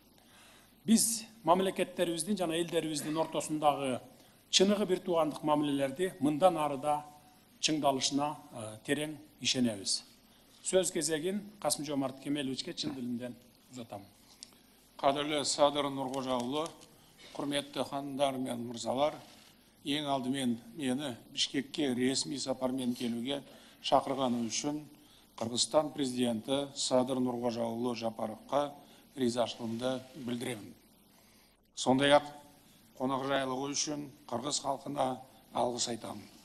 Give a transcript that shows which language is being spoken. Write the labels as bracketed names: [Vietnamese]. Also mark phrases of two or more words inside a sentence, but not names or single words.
[Kyrgyz] Биз мамлекеттерибиздин жана элдерибиздин ортосундагы чыныгы бир туугандык мамилелерди мындан арыда чыңдалышына терең ишенебиз. Сөз кезегин Касым-Жомарт Кемеловичке чын дилимден узатам. [Kazakh] Кадірлі Садыр Нұрғожа уулу, құрметті ханымдар мен мырзалар, ең алдымен мені Бишкекке ресми сапармен келуге шақырғаны үшін Қырғызстан президенті Садыр Нұрғожа уулу Жапаровқа ризашылығымды білдіремін. Сондай-ақ қонақжайлығы үшін қырғыз халқына алғыс айтамын.